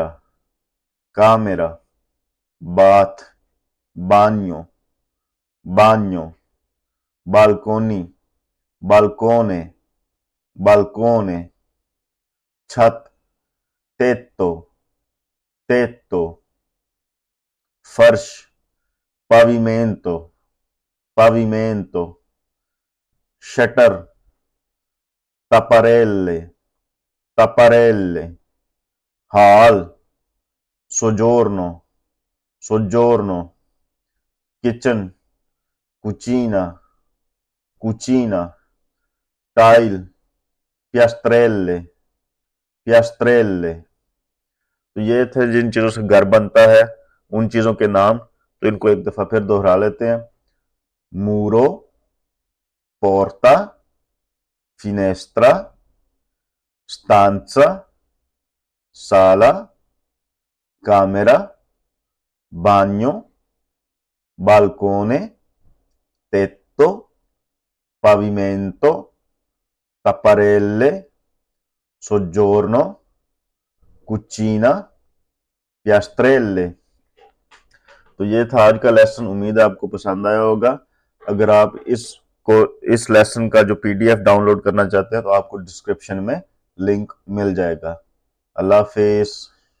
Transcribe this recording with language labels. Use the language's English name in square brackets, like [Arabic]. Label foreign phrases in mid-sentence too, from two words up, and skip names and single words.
[Italian] कामेरा। बाथ बान्यो। बान्यो। बालकोनी बाल्कोने। बाल्कोने। छत तेत्तो। तेत्तो। फर्श pavimento। pavimento। शटर tapparelle। tapparelle। हॉल soggiorno। soggiorno। किचन cucina। cucina। टाइल piastrelle। piastrelle। [Hindi] तो ये थे जिन चीजों से घर बनता है, उन चीजों के नाम। तो इनको एक दफा फिर दोहरा लेते हैं। [Italian] muro porta [Hindi] finestra stanza sala camera bagno balcone tetto pavimento tapparelle soggiorno cucina piastrelle। तो ये था आज का लेसन। उम्मीद है आपको पसंद आया होगा। अगर आप इस लेसन का जो पीडीएफ डाउनलोड करना चाहते हैं तो आपको डिस्क्रिप्शन में लिंक मिल जाएगा। अल्लाह हाफिज।